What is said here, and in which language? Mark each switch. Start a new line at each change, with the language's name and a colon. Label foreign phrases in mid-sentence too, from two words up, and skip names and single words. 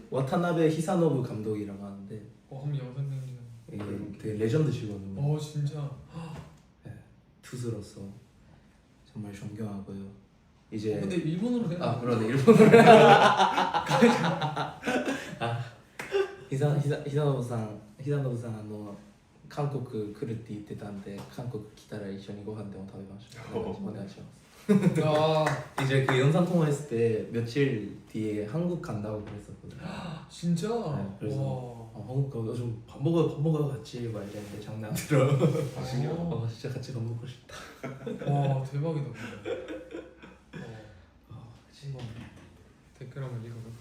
Korean: 와타나베 히사노부 감독이라고 하는데 한번 영상 편지. 이게 되게 레전드시거든요. 진짜. 투수로서 정말 존경하고요. 이제 근데 일본어로 해? 그러네 일본어로.
Japanese: 히사노부さん 韓国来るって言ってたんで韓国来たら一緒にご飯でも食べましょう。お願いします.
Korean: 이제 그 영상 통화했을 때 며칠 뒤에 한국 간다고 그랬었거든요. 진짜? 네, 그래서 한국 가서 좀 밥 먹어 같이 막 이랬는데 장난 안 들어. 진짜 같이 밥 먹고 싶다. 와 대박이다. 한번 댓글 한번 읽어볼까요?